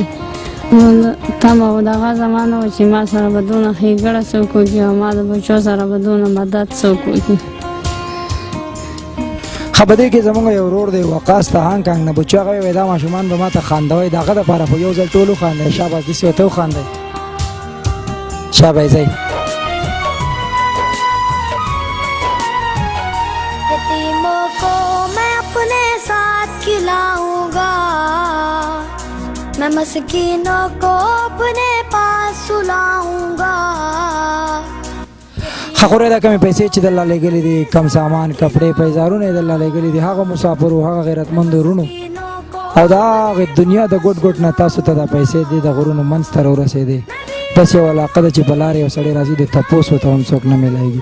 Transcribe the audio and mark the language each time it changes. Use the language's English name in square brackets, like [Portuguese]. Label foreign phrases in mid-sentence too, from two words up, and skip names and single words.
[Pashto] تمه و دغه زمانه و چې ما سره به دونه ښېګړه څوک وکړي او ما د بچو سره به دونه مدد څوک وکړي. ښه په دې کې زموږ یو ورور دی وقاص ته هانګ نه بچو هغه وایي دا ماشومان به ما ته خاندوئ د هغه دپاره خو یو ځل ټول وخاندئ. شاباس داسې ورته وخاندئ. شاباس ځئ. [Urdu] یتیموں کو میں اپنے ساتھ کھلاؤں گا میں مسکینوں کو اپنے پاس سلاؤں گا. [Pashto] ښه خورای دا کمې پیسې چې د الله لېږلي دي کم سامان کپړې پیزارونه یې د الله لېږلي دي هغه مسافرو هغه غیرتمندو وروڼو او د هغې دنیا د ګوټ ګوټ نه تاسو ته دا پیسې دي د غرونو منځ ته راورسېدې. داسې یو علاقه ده چې په لارې یو سړی راځي د تپوس ورته هم څوک نه میلایږي.